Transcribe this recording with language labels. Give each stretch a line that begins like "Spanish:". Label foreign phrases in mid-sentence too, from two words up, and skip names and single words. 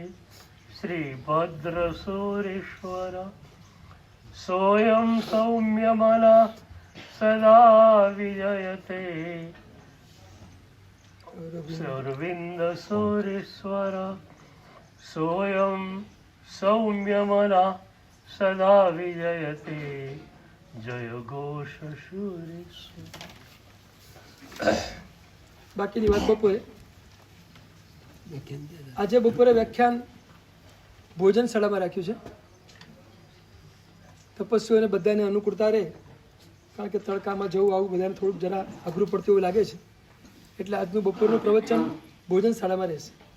Sanskrit: श्रीभद्रसूरीश्वर सोऽयं सौम्यमना सदा विजयते अरविन्दसूरीश्वर सोऽयं सौम्यमना सदा विजयते जय घोष सूरीश्वर.
Gujarati: બાકીની વાત બપોરે. આજે બપોરે વ્યાખ્યાન ભોજનશાળામાં રાખ્યું છે. તપસ્વીઓને બધાને અનુકૂળતા રહે, કારણ કે તડકામાં જવું આવું બધાને થોડુંક જરા અઘરું પડતું એવું લાગે છે, એટલે આજનું બપોરનું પ્રવચન ભોજનશાળામાં રહેશે.